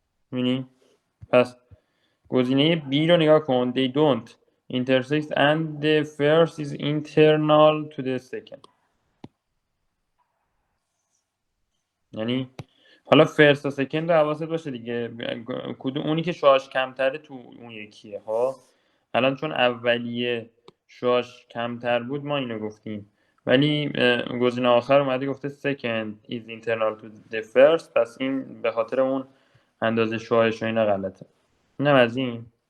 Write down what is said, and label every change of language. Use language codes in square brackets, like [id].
[fa] می‌بینی؟ پس گزینه B رو نگاه کن. [en] They don't intersect and the first is internal to the second. [fa] یعنی حالا فرست و سکند رو حواست باشه دیگه، کدوم اونی که شاش کمتره تو اون یکیه ها. الان چون اولیه شاش کمتر بود ما اینو گفتیم، ولی گزینه آخر اومده گفته [en] second is internal to the first، [fa] پس این به خاطر اون اندازه شاهش و اینا غلطه. اینم از این.